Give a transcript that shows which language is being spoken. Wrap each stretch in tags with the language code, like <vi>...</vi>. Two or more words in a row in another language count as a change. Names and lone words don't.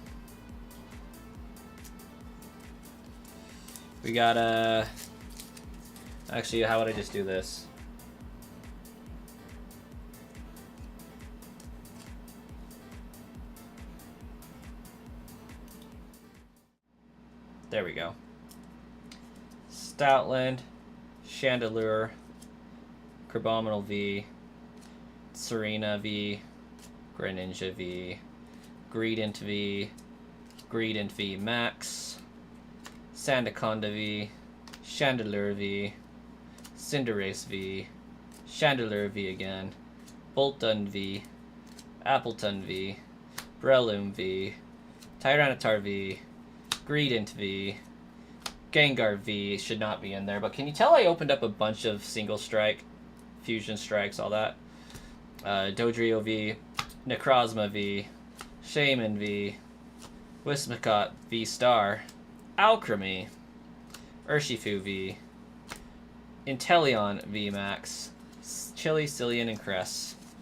<en>We got a... Actually, how would I just do this? There we go. Stoutland, Chandelure, Crabominal V, Serena V, Greninja V, Greedent V, Greedent V Max, Sandaconda V, Chandelure V, Cinderace V, Chandelure V again, Boltund V, Appleton V, Breloom V, Tyranitar V, Greedent V, Gengar V should not be in there, but can you tell I opened up a bunch of Single Strike, Fusion Strikes, all that? Dodrio V, Necrozma V, Shaman V, Wismacott V Star, Alchemy, Urshifu V, Inteleon V Max, Chili, Cillian, and Cress.</en>